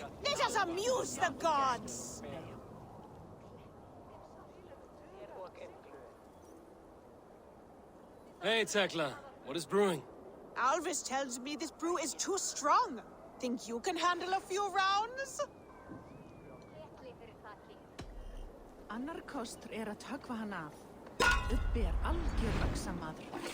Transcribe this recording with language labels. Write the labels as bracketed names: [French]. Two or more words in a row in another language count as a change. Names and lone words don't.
[English] Let us amuse the gods! Hey, Tekla. What is brewing? Alvis tells me this brew is too strong. Think you can handle a few rounds? [Icelandic] Annar kostur að höggva hann af. Uppi algjör öxamaður.